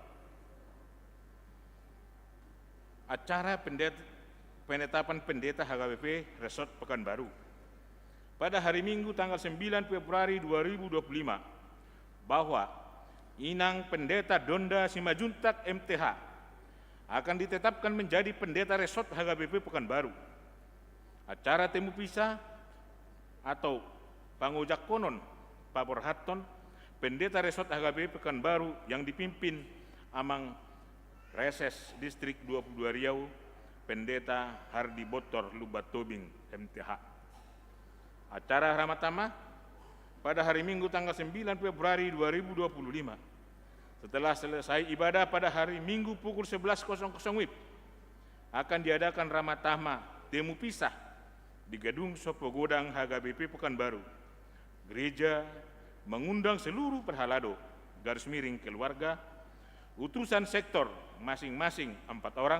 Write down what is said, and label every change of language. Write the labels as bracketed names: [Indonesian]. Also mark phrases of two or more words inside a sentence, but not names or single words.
[Indonesian] Acara penetapan pendeta HKBP Resort Pekanbaru pada hari Minggu tanggal 9 Februari 2025 bahwa Inang Pendeta Donda Simajuntak MTH akan ditetapkan menjadi pendeta resort HKBP Pekanbaru. Acara temu pisah atau pangujak konon Pabor Hatton pendeta resort HKBP Pekanbaru yang dipimpin Amang Reses Distrik 22 Riau Pendeta Hardi Botor Lubatobing MTH. Acara Ramatama pada hari Minggu tanggal 9 Februari 2025 setelah selesai ibadah pada hari Minggu pukul 11.00 WIB akan diadakan Ramatama temu pisah di gedung Sopogodang HKBP Pekanbaru. Gereja mengundang seluruh perhalado _keluarga, utusan sektor masing-masing 4 orang,